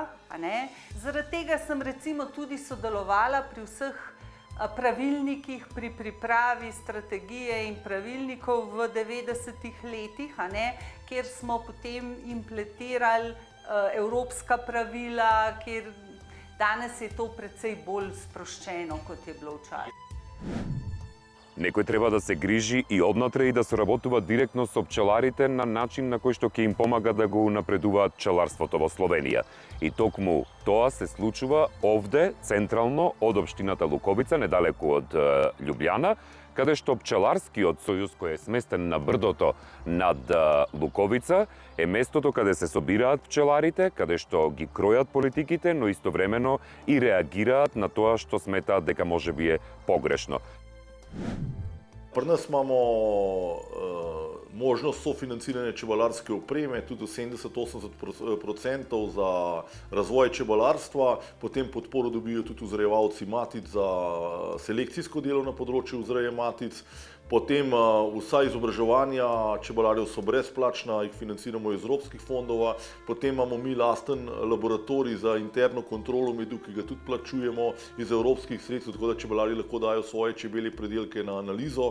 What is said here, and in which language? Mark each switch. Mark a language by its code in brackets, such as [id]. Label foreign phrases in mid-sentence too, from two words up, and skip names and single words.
[sl] Zaradi tega sem recimo tudi sodelovala pri vseh pravilnikih, pri pripravi strategije in pravilnikov v 90-ih letih, kjer smo potem implementirali evropska pravila, kjer danes je to precej bolj sproščeno, kot je bilo včasih. [mk] Некој треба да се грижи и однатре и да соработува директно со пчеларите на начин на кој што ќе им помага да го унапредуваат пчеларството во Словенија. И токму тоа се случува овде, централно, од општината Луковица, недалеку од Љубљана, каде што пчеларскиот сојуз кој е сместен на брдото над Луковица е местото каде се собираат пчеларите, каде што ги кројат политиките, но истовремено и реагираат на тоа што сметаат дека можеби е погрешно. [sl] Pri nas imamo možnost sofinanciranja čebelarske opreme, tudi 70-80% za razvoj čebelarstva, potem podporo dobijo tudi vzrejevalci matic za selekcijsko delo na področju vzreje matic, potem vsa izobraževanja čebelarjev so brezplačna, jih financiramo iz evropskih fondov, potem imamo mi lasten laboratorij za interno kontrolo medu, ki ga tudi plačujemo iz evropskih sredstev, tako da čebelarji lahko dajo svoje čebelje predelke na analizo.